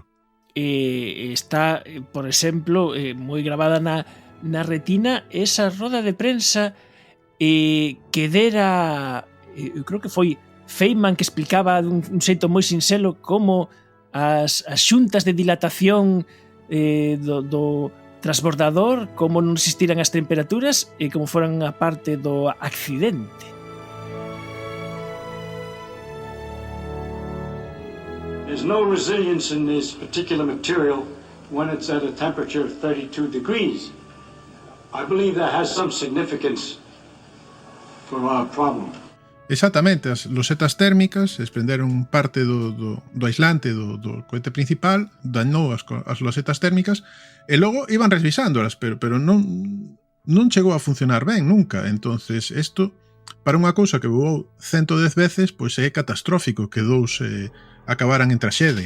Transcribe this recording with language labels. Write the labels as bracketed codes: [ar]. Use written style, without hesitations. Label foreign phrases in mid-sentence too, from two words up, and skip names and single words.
[gl] Está, por exemplo, moi grabada na retina esa roda de prensa que dera, eu creo que foi Feynman que explicaba dun xeito moi sinxelo como as xuntas de dilatación do transbordador, como non existiran as temperaturas e como foran a parte do accidente. [en] There's no resilience in this particular material when it's at a temperature of 32 degrees. I believe that has some significance for our problem. [gl] Exactamente, as losetas térmicas desprenderon parte do aislante do cohete principal, dañou as losetas térmicas e logo iban revisándolas, pero non chegou a funcionar ben nunca. Entonces, isto, para unha cousa que voou 110 veces, pois é catastrófico que dous acabaran en traxedia.